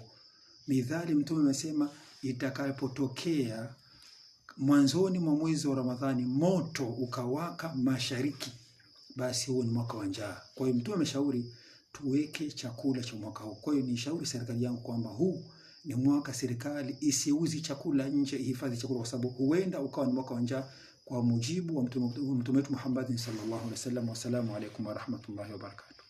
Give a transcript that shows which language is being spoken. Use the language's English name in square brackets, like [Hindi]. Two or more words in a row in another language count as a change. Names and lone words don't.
[Swahili] Midhali Mtume amesema itakapotokea mwanzoni mwa mwezi wa Ramadhani moto ukawaka mashariki, basi huo ni mwaka wa njaa. Kwa hiyo Mtume ameshauri tuweke chakula cha mwaka huu. Kwa hiyo nishauri serikali yangu kwamba huu ni mwaka serikali isiuzi chakula nje, ihifadhi chakula kwa sababu huenda ukawa ni mwaka wa njaa kwa mujibu wa Mtume wetu Muhammad [Arabic] صلى الله عليه وسلم. والسلام عليكم ورحمة الله وبركاته.